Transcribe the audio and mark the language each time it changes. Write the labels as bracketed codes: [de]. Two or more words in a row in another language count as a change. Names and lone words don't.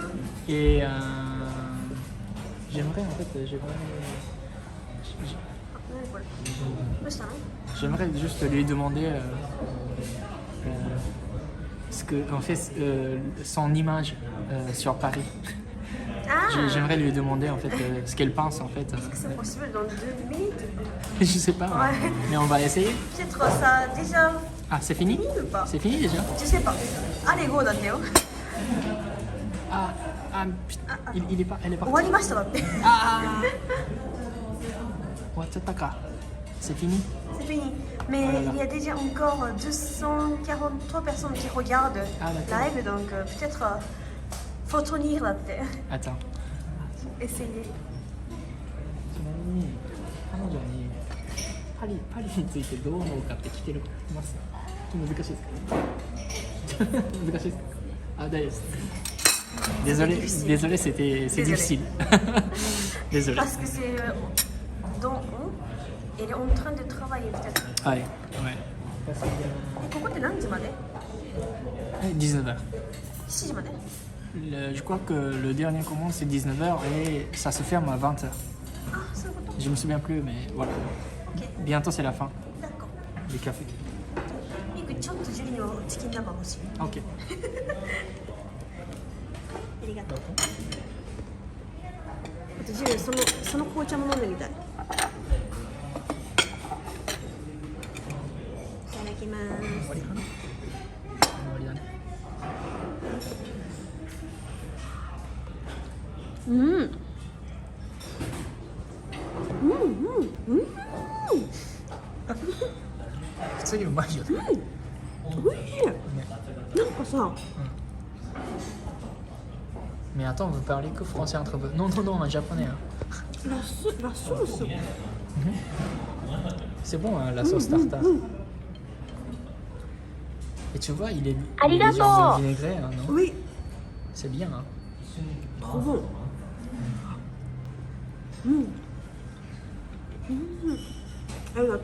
[fr] Et j'aimerais juste lui demander son image sur Paris. J'aimerais lui demander en fait ce qu'elle pense en fait. Est-ce que c'est possible dans 2 minutes? Je sais pas, Ouais. mais on va essayer. Peut-être ça déjà Ah, c'est fini? ou pas? C'est fini déjà? Je sais pas. Allez, [ja] go だってよ。 [fr] elle est pas. [ja] 終わりましただって。 [fr] Ah! Watsataka. C'est fini? C'est fini. Mais il y a déjà encore 243 personnes qui regardent live, donc peut-être faut tenir là. Attends. Essayez. [ja] 彼女にパリについてどう思うかって聞けます難しいですか難しいですかあ、大丈夫です [fr] Désolé, c'est difficile. Désolé. Parce que c'est dans elle est en train de travailler peut-être. Ouais. Et pourquoi t'es là, 19h. [ja] 7時まで [fr] Je crois que le dernier commande c'est 19h et ça se ferme à 20h. Ah, c'est bon. Je me souviens plus, mais voilà. Ok. Bientôt c'est la fin D'accord. du café. [ja] ミクちょっとジュリのチキン生欲しい。 Ok. ありがとう。とジュンその紅茶も飲んでみたい。いただきます。終わりかな。終わりだね。普通にうまいよね。おいしい。なんかさ、 [fr] Mais attends, vous parlez que français entre vous? Non, non, non, en japonais. Hein. la sauce. C'est bon, hein, la sauce tartare. Et tu vois, il est Arigato. légèrement vinaigré, hein, non? Oui, C'est bien. Hein. trop bon. Ah,